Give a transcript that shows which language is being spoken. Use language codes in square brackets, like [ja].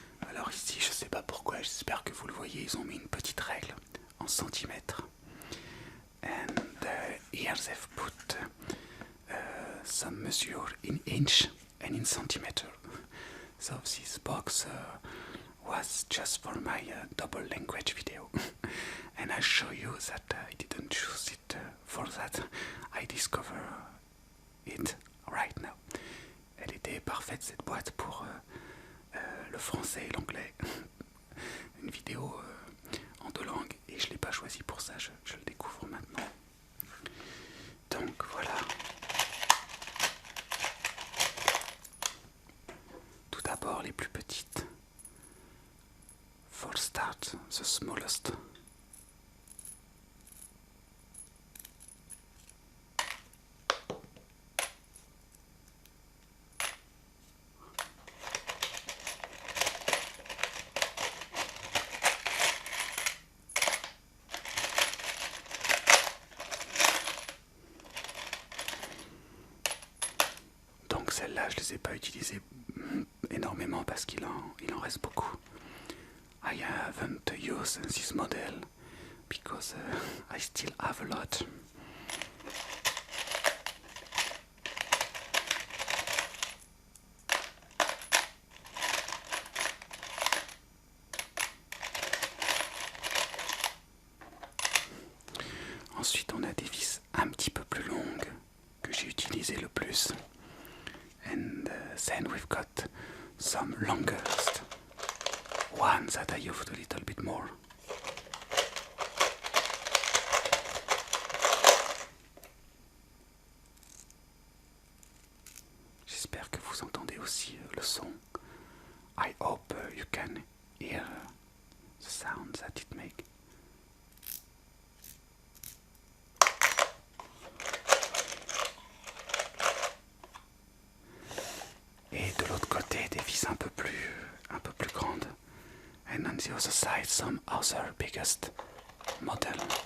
[fr] Alors ici, je sais pas pourquoi, j'espère que vous le voyez, ils ont mis une petite règle en centimètres. [en] And here they've put some measure in inch and in centimeter. So this box was just for my double language video. And I show you that I didn't choose it for that. I discover it right now. [fr] Elle était parfaite cette boîte pour le français et l'anglais. Une vidéo en deux langues et je l'ai pas choisi pour ça, je le découvre maintenant. Donc voilà. Tout d'abord les plus petites. [en] For start, the smallest. [fr] Donc celles-là, je les ai pas utilisées énormément parce qu'il en reste beaucoup. [en] I haven't used this model because I still have a lot. [fr] Ensuite, on a des vis un petit peu plus longues que j'ai utilisées le plus. [en] And then we've got some longest ones that I used a little bit more. [fr] J'espère que vous entendez aussi le son. [en] I hope you can hear the sound that it makes. [fr] Et de l'autre côté, des vis un peu plus grandes. [en] And on the other side, some other biggest model.